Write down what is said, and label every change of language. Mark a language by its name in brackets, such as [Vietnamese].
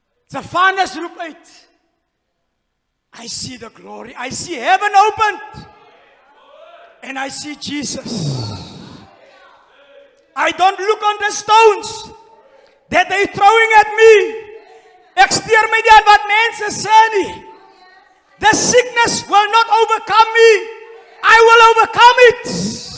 [Afrikaans] Stephanus roep uit, [English] I see the glory, I see heaven opened, and I see Jesus. I don't look on the stones that they throwing at me. [Afrikaans] Ek steur my nie aan wat mense sê nie. [English] The sickness will not overcome me. I will overcome it.